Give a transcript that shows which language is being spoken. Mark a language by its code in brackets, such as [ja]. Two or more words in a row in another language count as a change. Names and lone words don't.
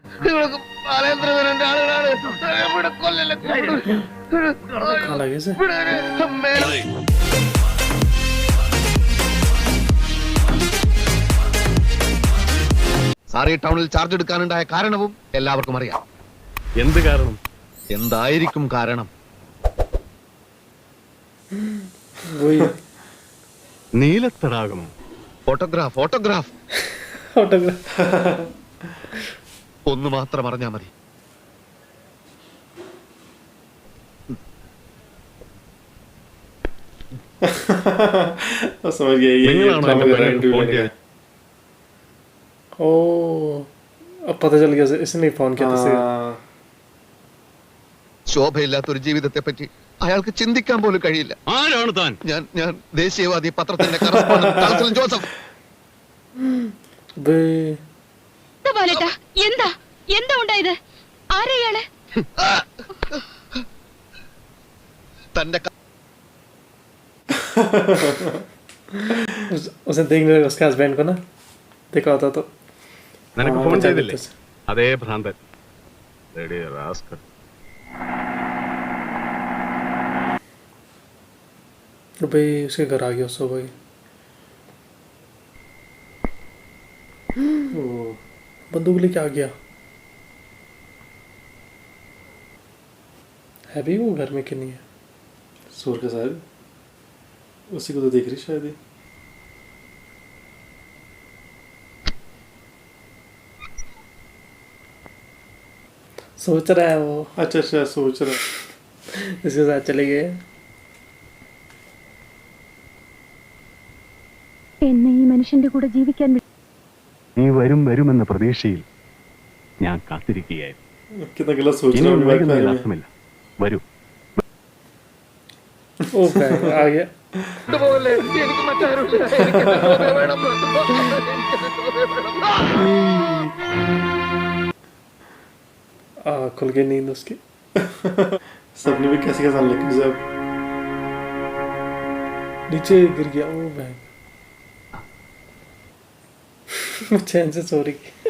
[ml] നിങ്ങൾക്ക് ബാലേന്ദ്രന്റെ ആളുകളാണ് ഇവിടെ കൊല്ലല്ലേ [hi] कहाँ लगे से [ml] സാർ ഈ ടൗണിൽ ചാർജ് എടുക്കാനുണ്ടായ കാരണവും എല്ലാവർക്കും അറിയാം. എന്ത് കാരണം? എന്തായിരിക്കും കാരണം? [hi] वही [ml] നീലത്തടാകം. [en] photograph photograph [hi] ऑटोग्राफ [ml] ഒന്ന് മാത്രം അറിഞ്ഞാ മതി. [hi] समझ गया ये [ml] നിങ്ങളാണോ [hi] ड्रामा [ml] എന്നെ [hi] कर रहा है [ml] പറയാൻ [hi] इंटरव्यू [ml] ഫോൺ [hi] लेने [ml] ചെയ്തത്? [hi] ओ अब पता चल गया इसने फोन किया था का [ml] ശോഭയില്ലാത്തൊരു ജീവിതത്തെ പറ്റി അയാൾക്ക് ചിന്തിക്കാൻ പോലും കഴിയില്ല. ആരാണ് താൻ? ഞാൻ ദേശീയവാദി പത്രത്തിന്റെ കറസ്പോണ്ടന്റ് തലത്തിൽ ജോസഫ്. [hi] बे [ml] ബാലേട്ടാ എന്താ എന്താ ഉണ്ടായത്? ആരെയാണ്? തന്റെ [hi] उसे देखने लगा उसके हस्बैंड को ना देखा होता तो [ml] നിനക്ക് ആ, ഫോൺ [hi] बचा [ml] ചെയ്തില്ലേ? [hi] देते उसे। [ml] അതേ ഭ്രാന്തൻ. എടീ റാസ്കൽ. [hi] तो भाई उसके घर आ गया सो भाई बंदूक लेके आ गया है भी वो घर में कि नहीं है सूर का शायद उसी को तो देख रही शायद ये। सोच रहा है वो अच्छा अच्छा सोच रहा इसके साथ चले गए [ml] എന്നെ ഈ മനുഷ്യന്റെ കൂടെ ജീവിക്കാൻ നീ വരുമെന്ന പ്രതീക്ഷയിൽ ഞാൻ കാത്തിരിക്കുകയായിരുന്നു. [hi] कितना गलत सोच रहा [ml] ഇനിയും [hi] हूँ मैं [ml] വൈകുന്നതിൽ [hi] बारे में। [ml] അർത്ഥമില്ല. വരൂ. [hi] ओ भाई आ गया [ml] പോലെ എനിക്ക് മറ്റാരുമില്ല. എനിക്ക് നിങ്ങളെ വേണം. [hi] खुल गई नींद उसकी सबने भी कैसे कैसा लग जब नीचे गिर गया ओ भाई वो चैन से सो रही